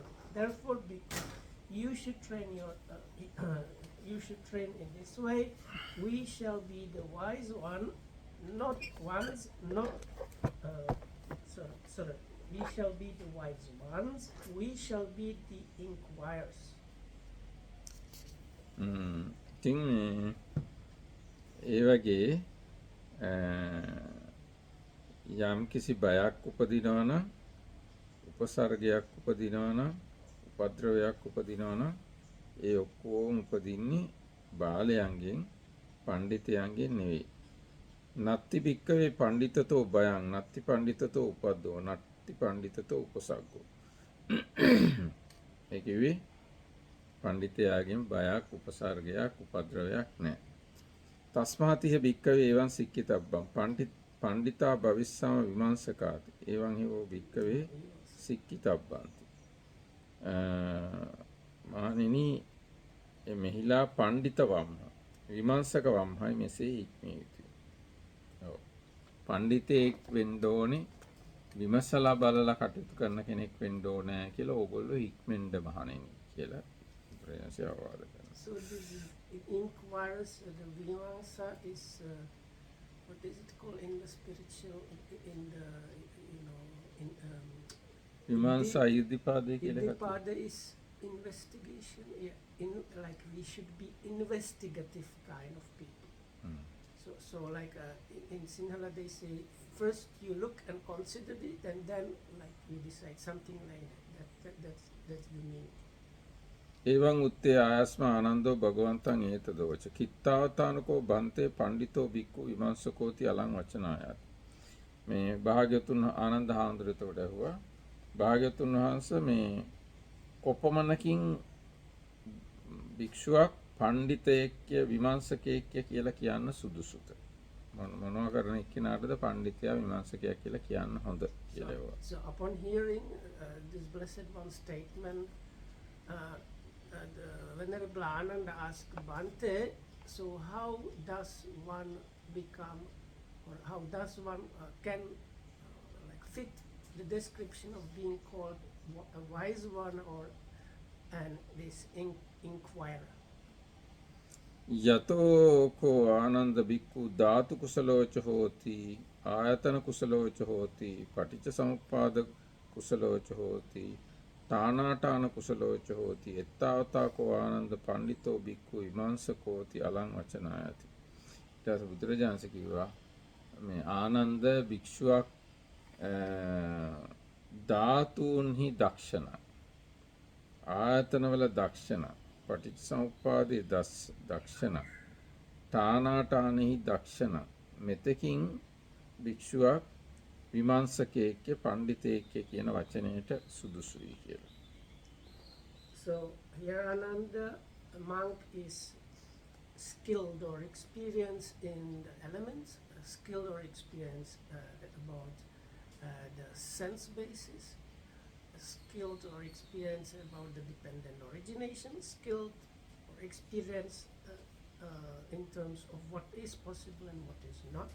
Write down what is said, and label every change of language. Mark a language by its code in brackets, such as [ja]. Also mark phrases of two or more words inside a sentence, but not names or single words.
[en] Therefore, you should train you should train in this way. We shall be the wise one, not ones, we shall be the wise ones. We shall be the inquirers. [si] ඉතින් ඒ වගේ යම් කිසි බයක් උපදිනවා නම් උපසර්ගයක් උපදිනවා නම් උපද්‍රවයක් උපදිනවා නම් ඒ ඔක්කොම උපදින්නේ බාලයන්ගෙන් පඬිතයන්ගෙන් නෙවෙයි. [pi] නත්ති භික්කවේ පඬිතතෝ බයං නත්ති පඬිතතෝ උපද්දෝ නත්ති පඬිතතෝ උපසග්ගෝ. [si] ඒ කිව්වේ පඬිතයාගෙන් බයක් උපසර්ගයක් උපද්‍රවයක් නැහැ. [pi] තස්මාතිහ භික්කවේ එවං සික්කිතබ්බං පණ්ඩිතා භවිස්සම විමංශකාති එවං හිවෝ භික්කවේ සික්කිතබ්බන්ති. [si] මහණෙනි මෙහිලා [pi] පණ්ඩිත වම්හ විමංශක වම්හයි [si] මෙසේ හික්මිය යුතුය. පණ්ඩිතෙක් වෙන්න ඕනේ විමසලා බලලා කටයුතු කරන කෙනෙක් වෙන්න ඕනේ කියලා ඕගොල්ලෝ හික්මෙන්න මහණෙනි කියලා ප්‍රේමසේ අවවාද කරනවා. [en] So this inquires, the Vimamsa is, what is it called in the spiritual, in the, [si] විමංශා ඉර්ධිපාදේ කියලා එකක්. [en] Iddhipada is investigation, like we should be investigative kind of people. So like in Sinhala they say, first you look and consider it and then like you decide, something like that. That's the meaning. [pi] එවං උත්තේ ආයස්ම ආනන්දෝ භගවන්තං ඒතදෝච කිත්තාවතානකෝ බන්තේ පණ්ඩිතෝ බික්කු විමංශකෝති අලං වචනායත්. [si] මේ භාග්‍යතුන් ආනන්ද හාමුදුරුවෝ ඇහුවා භාග්‍යතුන් වහන්සේ මේ කොපමණකින් භික්ෂුවක් පණ්ඩිතයෙක්ය විමංශකයෙක්ය කියලා කියන්න සුදුසුද? මොනවා කරන එක්කිනාටද පණ්ඩිතයා විමංශකයා කියලා කියන්න හොඳ කියලා ඒවා. [en] So upon hearing this blessed one statement, the Venerable Ananda asked Bhante, so how does one become, or how does one can like fit the description of being called a wise one or and this inquirer? [pi] යතෝ කෝ ආනන්ද බික්ඛු ධාතු කුසලෝච හෝති ආයතන කුසලෝච හෝති පටිච්ච සමුප්පාද කුසලෝච හෝති තානාටාන කුසලෝච හෝති එත්තාවතාකෝ ආනන්ද පණ්ඩිතෝ බික්ඛු විමංශකෝති අලං වචනායති. [si] ඊට පස්සේ බුදුරජාණන් වහන්සේ කිව්වා මේ ආනන්ද භික්ෂුවක් ධාතුන්හි දක්ෂණ ආයතනවල දක්ෂණ පටිච්චසමුප්පාදේ දක්ෂණ තානාටානෙහි දක්ෂණ මෙතකින් භික්ෂුවක් විමංශකයෙක්ගේ පණ්ඩිතයෙක්ගේ කියන වචනයට සුදුසුයි කියලා. [en] So here Ananda, a monk, is skilled or experienced in the elements, skilled or experienced about the sense basis, skilled or experienced about the dependent origination, skilled or experienced in terms of what is possible and what is not.